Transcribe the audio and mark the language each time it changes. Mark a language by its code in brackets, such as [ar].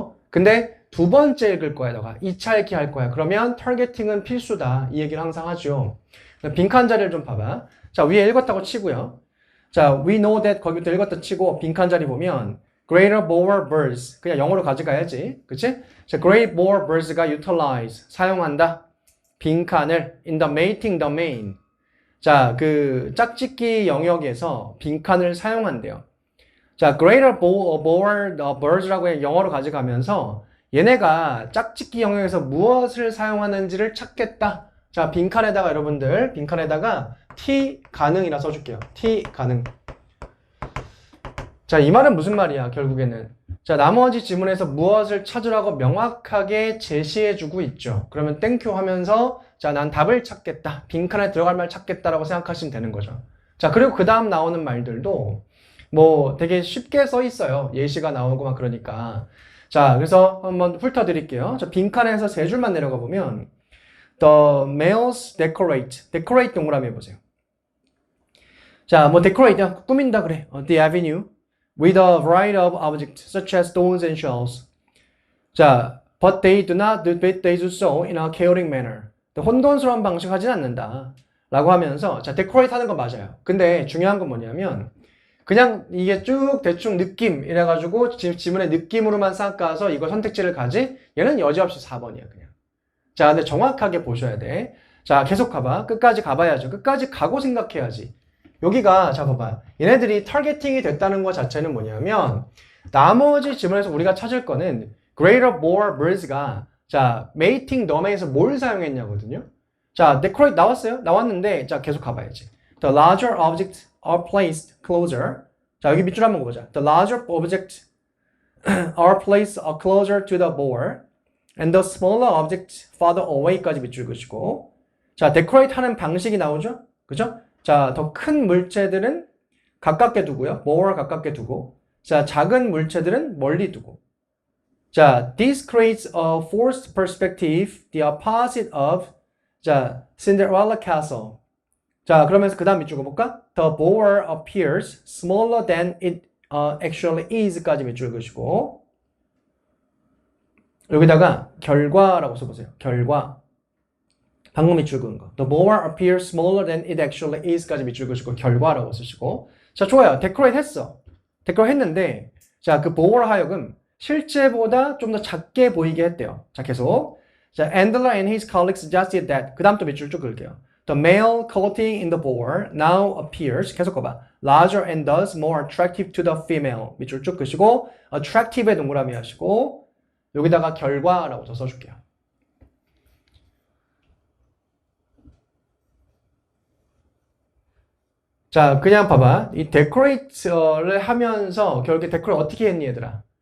[ko] 근데 두 번째 읽을 거야, 너가. 2차 읽기 할 거야. 그러면 타겟팅은 필수다. 이 얘기를 항상 하죠. 빈칸 자리를 좀 봐봐. 자, 위에 읽었다고 치고요. 자, [en] we know that [ko] 거기부터 읽었다 치고 빈칸 자리 보면 [en] greater, more birds. [ko] 그냥 영어로 가져가야지. 그치? 자, [en] great more birds [ko] 가 utilize. 사용한다. [en] 빈칸을 in the mating domain. [ko] 자, 그 짝짓기 영역에서 빈칸을 사용한대요. 자, [en] greater, more birds [ko] 라고 영어로 가져가면서 얘네가 짝짓기 영역에서 무엇을 사용하는지를 찾겠다. 자, 빈칸에다가 여러분들 빈칸에다가 T 가능이라 써줄게요. T 가능. 자, 이 말은 무슨 말이야, 결국에는. 자, 나머지 지문에서 무엇을 찾으라고 명확하게 제시해주고 있죠. 그러면 땡큐 하면서, 자, 난 답을 찾겠다. 빈칸에 들어갈 말 찾겠다라고 생각하시면 되는 거죠. 자, 그리고 그 다음 나오는 말들도 뭐 되게 쉽게 써 있어요. 예시가 나오고 막 그러니까. 자, 그래서 한번 훑어드릴게요. 자, 빈칸에서 3줄만 내려가 보면, [en] The males decorate. [ko] decorate 동그라미 해보세요. 자, 뭐 decorate, 꾸민다 그래. [en] The avenue. with a variety of objects such as stones and shells. 자, but they do so in a chaotic manner. [ko] 혼돈스러운 방식 하진 않는다. 라고 하면서, 자, decorate 하는 건 맞아요. 근데 중요한 건 뭐냐면, 그냥 이게 쭉 대충 느낌 이래가지고 지문의 느낌으로만 싹 가서 이거 선택지를 가지? 얘는 여지없이 4번이야, 그냥. 자, 근데 정확하게 보셔야 돼. 자, 계속 가봐. 끝까지 가봐야죠. 끝까지 가고 생각해야지. 여기가, 자, 봐봐. 얘네들이 타겟팅이 됐다는 것 자체는 뭐냐면, 나머지 지문에서 우리가 찾을 거는 [en] greater, more birds [ko] 가, 자, mating domain에서 뭘 사용했냐거든요. 자, decorate 나왔어요? 나왔는데, 자, 계속 가봐야지. [en] The larger objects are placed closer. [ko] 자, 여기 밑줄 한번 보자. [en] The larger objects are placed closer to the board, and the smaller objects farther away까지 [ko] 밑줄 그시고. 자, decorate 하는 방식이 나오죠? 그죠? 자, 더 큰 물체들은 가깝게 두고요. more 가깝게 두고. 자, 작은 물체들은 멀리 두고. [en] 자, this creates a forced perspective, the opposite of, 자, Cinderella Castle. [ko] 자, 그러면서 그 다음 밑줄 볼까? [en] The boar appears smaller than it actually is까지 [ko] 밑줄 그시고. 여기다가 결과라고 써보세요. 결과. 방금 밑줄 그은 거. [en] The boar appears smaller than it actually is까지 [ko] 밑줄 그시고 결과라고 쓰시고. 자, 좋아요. decorate 했어. decorate 했는데 자, 그 boar 하여금 실제보다 좀 더 작게 보이게 했대요. 자, 계속. [en] 자, Andler and his colleagues suggested that. [ko] 그 다음 또 밑줄 쭉 긁게요. [en] The male coating in the boar now appears. [ko] 계속 봐봐. [en] Larger and thus more attractive to the female. [ko] 밑줄 쭉 긋으시고 attractive에 동그라미 하시고 여기다가 결과라고 저 써줄게요. 자, 그냥 봐봐. 이 decorate를 하면서 결국에 decorate 어떻게 했니, 얘들아?